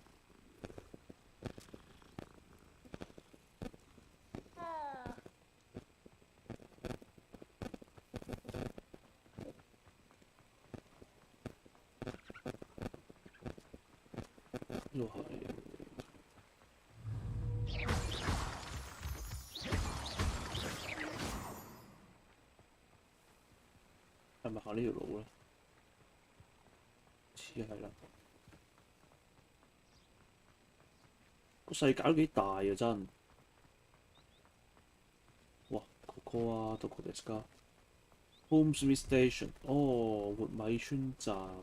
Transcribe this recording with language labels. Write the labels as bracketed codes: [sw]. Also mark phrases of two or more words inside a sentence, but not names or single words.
[yue] 又係，係咪行呢條路咧？似係啦。個世界都幾大啊，真。哇， [ja] ここはどこですか？ [yue] Home Sweet Station，哦，活米村站。